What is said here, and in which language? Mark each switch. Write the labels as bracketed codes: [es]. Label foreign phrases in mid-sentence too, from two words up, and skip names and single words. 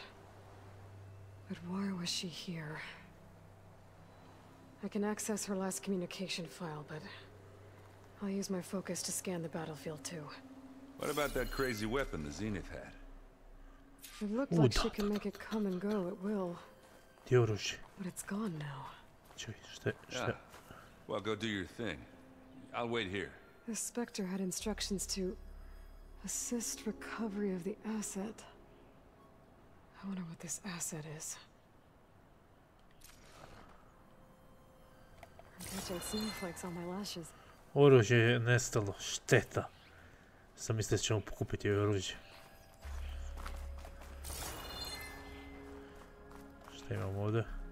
[en] But why was she here? I can access her last communication file, but I'll use my focus to scan the battlefield too. What about that crazy weapon the Zenith had? It looked like she can make it come and go at will. [bs] Gdje je oružje? [en] But it's gone now. [bs] Čekaj, šta je? [en] Yeah. Well, go do your thing. I'll wait here. The Spectre had instructions to assist recovery of the asset. I wonder what this asset is. I'm catching snowflakes on my lashes. [bs] Oružje je nestalo, šteta. Sam mislio da ćemo pokupiti oružje. Šta imamo ovdje?